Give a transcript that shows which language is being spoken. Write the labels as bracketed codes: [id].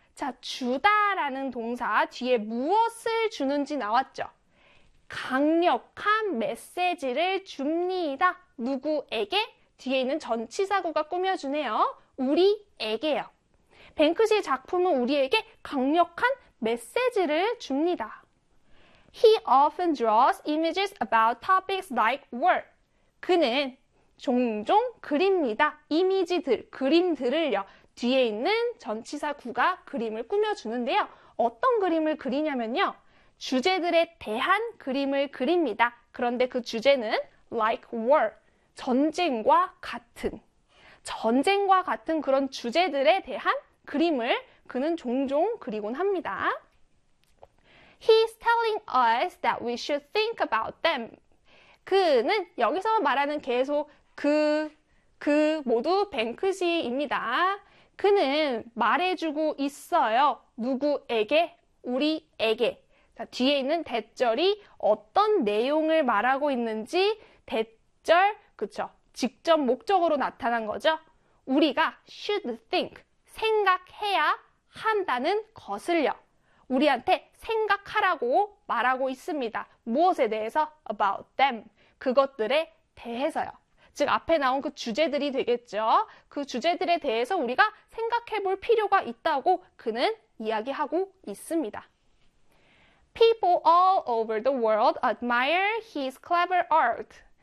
[ko] 자, 주다라는 동사 뒤에 무엇을 주는지 나왔죠? 강력한 메시지를 줍니다. 누구에게? 뒤에 있는 전치사구가 꾸며주네요. 우리에게요. 뱅크시의 작품은 우리에게 강력한 메시지를 줍니다. [en] He often draws images about topics like war. [ko] 그는 종종 그립니다. 이미지들, 그림들을요. 뒤에 있는 전치사구가 그림을 꾸며주는데요. 어떤 그림을 그리냐면요. 주제들에 대한 그림을 그립니다. 그런데 그 주제는 [en] like war, [ko] 전쟁과 같은. 전쟁과 같은 그런 주제들에 대한 그림을 그는 종종 그리곤 합니다. [en] He's telling us that we should think about them. [ko] 그는 여기서 말하는 계속 그 모두 뱅크시입니다. 그는 말해주고 있어요. 누구에게? 우리에게. 자, 뒤에 있는 대절이 어떤 내용을 말하고 있는지 대절, 그쵸? 직접 목적으로 나타난 거죠. 우리가 [en] should think, [ko] 생각해야 한다는 것을요. 우리한테 생각하라고 말하고 있습니다. 무엇에 대해서? [en] About them. [ko] 그것들에 대해서요. 즉, 앞에 나온 그 주제들이 되겠죠. 그 주제들에 대해서 우리가 생각해 볼 필요가 있다고 그는 이야기하고 있습니다. [en] People all over the world admire his clever art.